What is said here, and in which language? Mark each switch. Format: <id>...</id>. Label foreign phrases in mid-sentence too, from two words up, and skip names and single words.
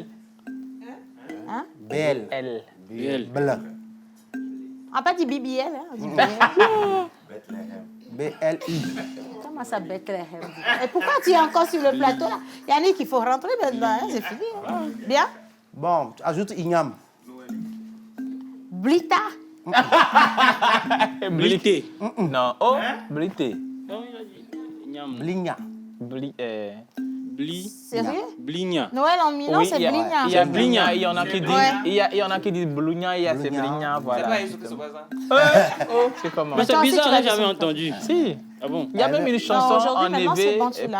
<fr>Hein? BL. Blanc. On n'a pas dit BBL, hein? On dit BLI. Comment ça, Bethléem? Et pourquoi tu es encore sur le plateau là? Yannick, il faut rentrer maintenant, hein? C'est fini. Hein? Bien? Bon, ajoute Ignam. Blita. Blité. Non, oh, blité. Bligna. Sérieux? Bligna. Noël en Milan, c'est Bligna. Il y a Bligna, il y en a qui disent, Ouais. il y en a qui disent Blugna, il y a c'est Bligna, voilà. C'est comment? Mais c'est Attends, bizarre, si tu j'ai l'as jamais dit. entendu. Si. Ah bon? Il y a même une chanson aujourd'hui, en maintenant, c'est éveil, bon, tu l'as.</fr>